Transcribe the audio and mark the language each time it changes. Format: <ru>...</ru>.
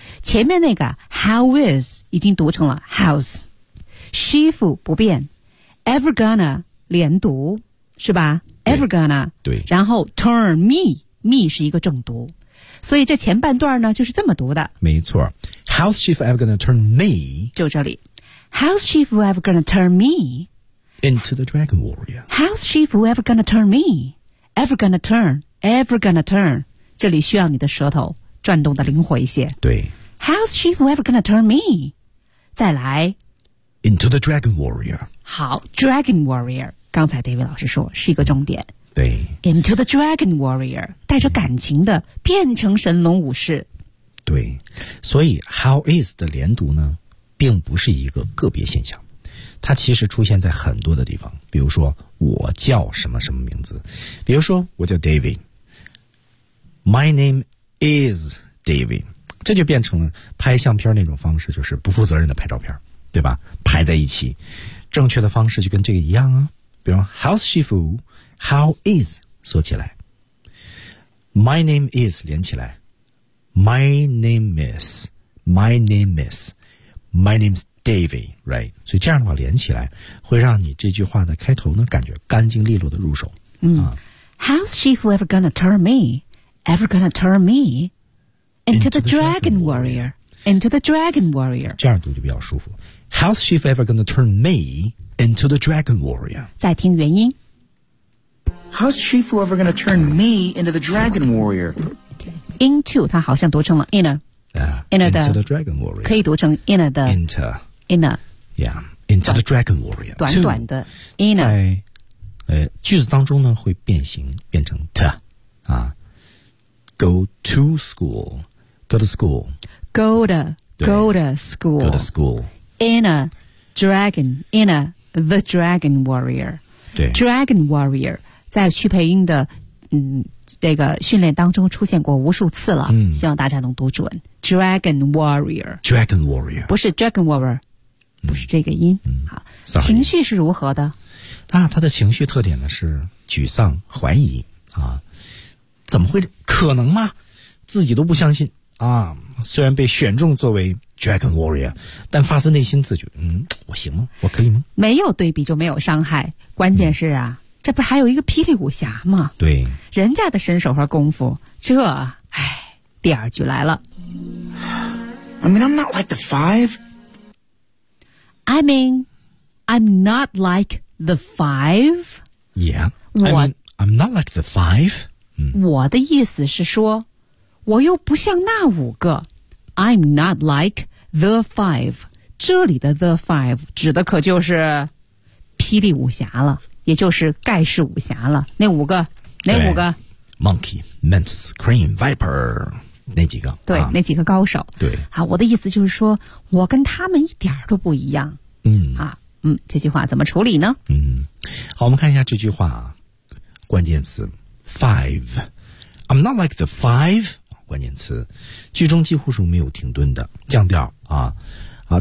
<zh>前面那个 how is 已经读成了 how's， 西服不变 ，</zh> <en>ever gonna</en> <zh>连读是吧 ？ever gonna 对，然后 turn me 是一个正读，所以这前半段呢就是这么读的。没错</zh> <en>，how's she ever gonna turn me？</en> <zh>就这里</zh> <en>，how's she ever gonna turn me into the dragon warrior？How's she ever gonna turn me？Ever gonna turn？ Ever gonna turn，</en> <zh>这里需要你的舌头转动的灵活一些。对</zh> <en>，How's she ever gonna turn me？</en> <zh>再来</zh> <en>，Into the dragon warrior。</en> <zh>好 ，dragon warrior， 刚才 David 老师说是一个重点。对，</zh> <en>Into the dragon warrior，</en> <zh>带着感情的变成神龙武士。对，所以 how is 的连读呢，并不是一个个别现象。它其实出现在很多的地方，比如说我叫什么什么名字，比如说我叫 David，</zh> <en>My name is David，</en> <zh>这就变成了拍相片那种方式，就是不负责任的拍照片，对吧，排在一起。正确的方式就跟这个一样啊，比如</zh> <en>How's she feel? How is</en> <zh>缩起来，</zh> <en>My name is</en> <zh>连起来，</zh> <en>My name is My name's David, right?</en> <zh>所以这样的话连起来会让你这句话的开头呢感觉干净利落的入手。</zh> <en>How's she ever gonna turn me? Ever gonna turn me? Into the dragon warrior. Into the dragon warrior.</en> <zh>这样读就比较舒服。</zh> <en>How's she ever gonna turn me into the dragon warrior?</en> <zh>再听原音。</zh> <en>How's she ever gonna turn me into the dragon warrior?</en> <zh>Into, 它好像读成了 inner.</zh> <en>Into the dragon warrior.</en> <zh>可以读成 inner 的</zh> <en>inter inner yeah into the dragon warrior</en> <zh>短短的 inner 在句子当中呢会变形变成 to 啊</zh> <en>go to school go to school go to go to school go to school inner dragon inner the dragon warrior</en> <zh>对 dragon warrior 在去配音的这个训练当中出现过无数次了，希望大家能读准 Dragon Warrior</zh> <en>Dragon Warrior</en> <zh>不是 Dragon Warrior 不是这个音好、</zh> <en>Sorry、</en> <zh>情绪是如何的啊？他的情绪特点呢是沮丧怀疑啊，怎么会可能吗，自己都不相信啊。虽然被选中作为 Dragon Warrior 但发自内心自觉我行吗，我可以吗，没有对比就没有伤害，关键是啊这不是还有一个霹雳武侠吗？对，人家的身手和功夫，这，哎，第二句来了。</zh> <en>I mean, I'm not like the five. I mean, I'm not like the five. Yeah, I mean, I'm not like the five.</en> <zh>我的意思是说，我又不像那五个。</zh> <en>I'm not like the five.</en> <zh>这里的 The Five 指的可就是霹雳武侠了，也就是盖世武侠了。那五个，哪五个</zh> <en>？Monkey, Mantis, Cream, Viper，</en> <zh>那几个？对，啊、那几个高手。对啊，我的意思就是说，我跟他们一点都不一样。嗯啊，嗯，这句话怎么处理呢？嗯，好，我们看一下这句话啊，关键词 Five。</zh> <en>I'm not like the five，</en> <zh>关键词，句中几乎是没有停顿的，降调啊啊！</zh>